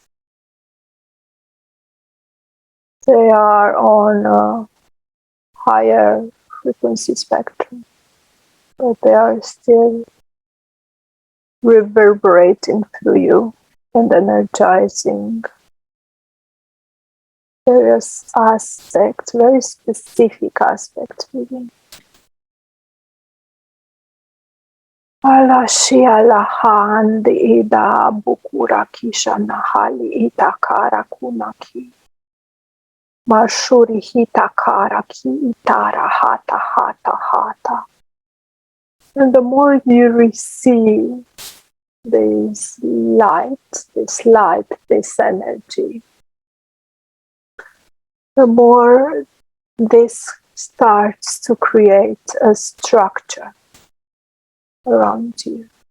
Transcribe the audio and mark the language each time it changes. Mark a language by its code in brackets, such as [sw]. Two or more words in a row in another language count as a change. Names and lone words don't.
[en] They are on a higher frequency spectrum, but they are still reverberating through you and energizing various aspects, very specific aspects within. Alashi alahandi ida bukura kisha nahali itakara kunaki. Mashuri hitakara ki itara hata hata hata. And the more you receive this light, this energy, the more this starts to create a structure around you.